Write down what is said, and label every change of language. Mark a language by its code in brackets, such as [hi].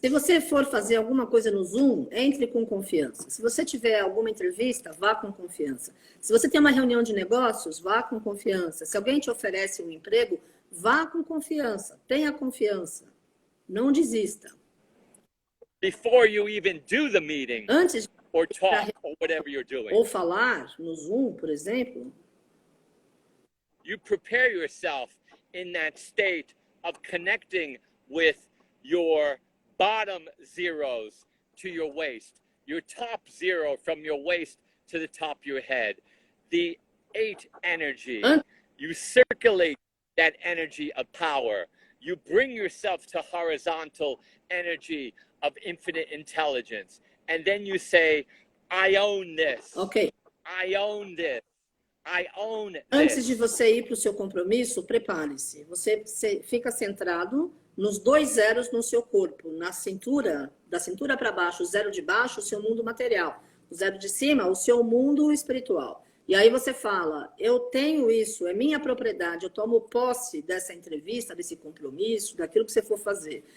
[pt] Se você for fazer alguma coisa no Zoom, entre com confiança. Se você tiver alguma entrevista, vá com confiança. Se você tem uma reunião de negócios, vá com confiança. Se alguém te oferece um emprego, vá com confiança. Tenha confiança. Não desista. [en] Before you even do the meeting, [pt] antes de [en] or talk, or whatever you're doing, [pt] ou falar no Zoom, por exemplo, [en] you prepare yourself in that state of connecting with your bottom zeros to your waist, your top zero from your waist to the top of your head, the 8 energy, You circulate that energy of power. You bring yourself to horizontal energy of infinite intelligence. And then you say, I own this. Ok. I own this. I own [pt] Antes de [en] this. [pt] você ir para o seu compromisso, prepare-se. Você fica centrado nos 2 zeros no seu corpo, na cintura, da cintura para baixo, o 0 de baixo, o seu mundo material. O 0 de cima, o seu mundo espiritual. E aí você fala, eu tenho isso, é minha propriedade, eu tomo posse dessa entrevista, desse compromisso, daquilo que você for fazer.